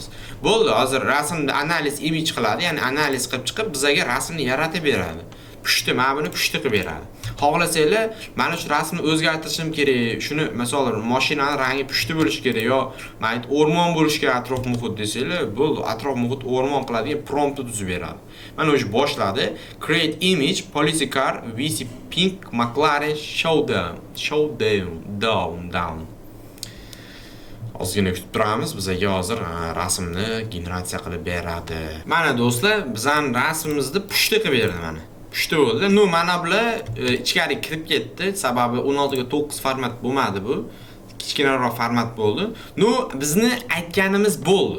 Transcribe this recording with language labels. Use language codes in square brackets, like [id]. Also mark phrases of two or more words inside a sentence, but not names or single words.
[uz] Bo'ldi, hozir rasmni analiz image qiladi, ya'ni analiz qilib chiqib bizga rasmni yaratib beradi. Pushti, mana buni pushti qilib beradi. Xohlasanglar, mana shu rasmni o'zgartirishim kerak. Shuni, masalan, mashinaning rangi pushti bo'lishi kerak yo, mayli o'rmon bo'lishi kerak atrof muhit desanglar, bo'ldi, atrof muhit o'rmon qiladigan promptni tuzib beradi. Mana o'sha boshladi. [en] Create image, policy car, VC Pink, McLaren, down. [uz] Ozgina kutib turamiz, bizga hozir rasmni generatsiya qilib beradi. Mana do'stlar, bizning rasmimizni pushti qilib berdi mana. Pushti bo'ldi. Mana bular ichkari kirib ketdi, sababi 16 ga 9 format bo'lmadi bu. Kichkinaroq format bo'ldi. Bizni aytganimiz bo'ldi.